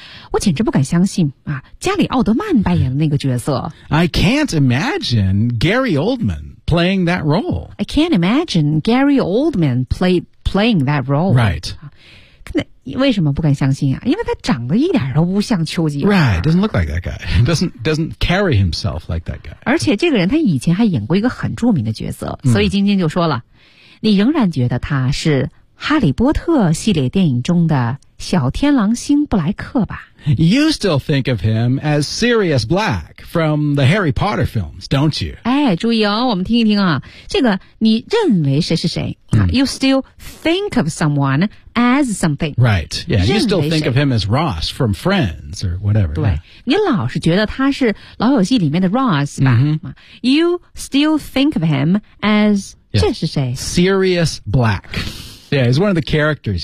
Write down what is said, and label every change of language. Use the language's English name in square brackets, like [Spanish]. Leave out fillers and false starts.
[Chinese] 我简直不敢相信、啊、加里奥德曼扮演的那个角色。 [English] I can't imagine Gary Oldman playing that role. I can't imagine Gary Oldman playing that role. Right. [Chinese] 为什么不敢相信、啊、因为他长得一点都不像丘吉尔。 [English] Right, doesn't look like that guy. Doesn't carry himself like that guy. [Chinese] 而且这个人他以前还演过一个很著名的角色、mm. 所以晶晶就说了你仍然觉得他是哈利波特系列电影中的小天狼星布莱克吧。 [English] You still think of him as Sirius Black from the Harry Potter films, don't you? [Chinese] 哎，注意哦，我们听一听啊，这个你认为谁是谁、mm. [English] ？You still think of someone as something, right? Yeah, you still think of him as Ross from Friends or whatever. [Chinese] 对、 [English] yeah. [Chinese] 你老是觉得他是《老友记》里面的 Ross 吧、 mm-hmm. [English] ？You still think of him as、 yes. [Chinese] 这是谁 [English] ？Sirius Black. Yeah, he's one of the characters.